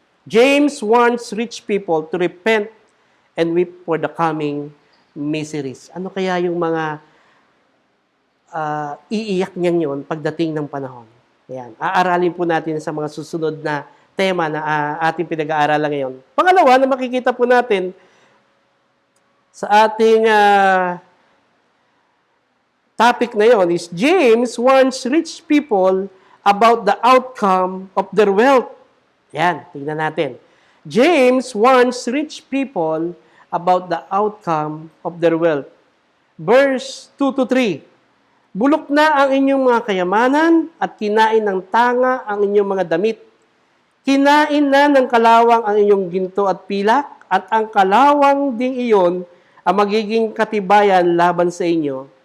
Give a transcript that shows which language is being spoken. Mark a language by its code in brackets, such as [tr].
[en] James wants rich people to repent and weep for the coming miseries. [tl] Ano kaya yung mga iiyak niyan yon pagdating ng panahon? Ayan. Aaralin po natin sa mga susunod na tema na ating pinag-aaralan ngayon. Pangalawa na makikita po natin sa ating topic na yon [en] is James warns rich people about the outcome of their wealth. [tl] Yan, tingnan natin. [en] James warns rich people about the outcome of their wealth. Verse 2-3. [tl] Bulok na ang inyong mga kayamanan at kinain ng tanga ang inyong mga damit. Kinain na ng kalawang ang inyong ginto at pilak, at ang kalawang ding iyon ang magiging katibayan laban sa inyo.